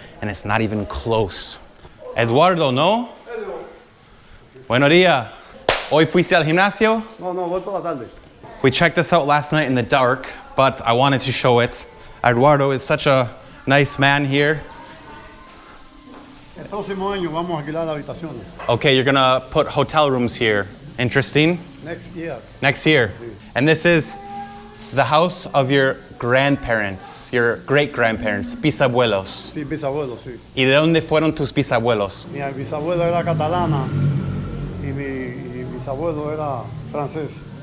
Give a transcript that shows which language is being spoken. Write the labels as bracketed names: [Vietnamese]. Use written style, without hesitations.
[English] And it's not even close. [Spanish] Eduardo, ¿no? Buenos días. ¿Hoy fuiste al gimnasio? No, voy por la tarde. [English] We checked this out last night in the dark, but I wanted to show it. Eduardo is such a nice man here. [Spanish] El próximo año vamos a alquilar habitaciones. [English] Okay, you're gonna put hotel rooms here. Interesting. Next year. Next year. And this is the house of your grandparents, your great-grandparents, bisabuelos. [Spanish] Sí, bisabuelo, sí. ¿Y de dónde fueron tus bisabuelos? Mi bisabuela era catalana y mi bisabuelo era francés.